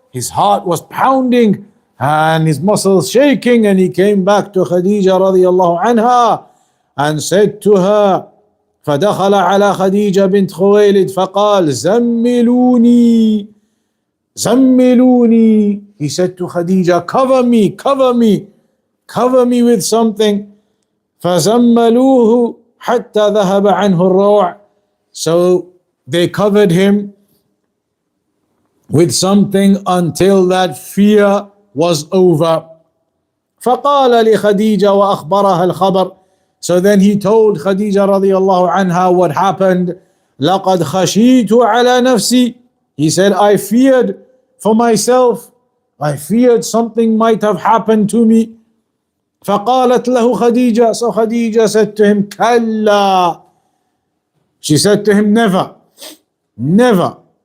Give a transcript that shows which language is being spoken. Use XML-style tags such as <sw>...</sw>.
<en>His heart was pounding and his muscles shaking, and he came back to Khadija radiallahu anha and said to her,</en> <ar>فدخل على خديجة بنت خويلد فقال زملوني زملوني.</ar> <en>He said to Khadija, cover me, cover me, cover me with something.</en> <ar>فزملوه حتى ذهب عنه الروع.</ar> <en>So they covered him with something until that fear was over.</en> <ar>فقال لخديجة وأخبرها الخبر.</ar> <en>So then he told Khadija radiallahu anha what happened.</en> <ar>لقد خشيت على نفسي.</ar> <en>He said, I feared for myself. I feared something might have happened to me.</en> <ar>فقالت له خديجة.</ar> <en>So Khadija said to him,</en> <ar>كلا.</ar> <en>She said to him, never. Never.</en>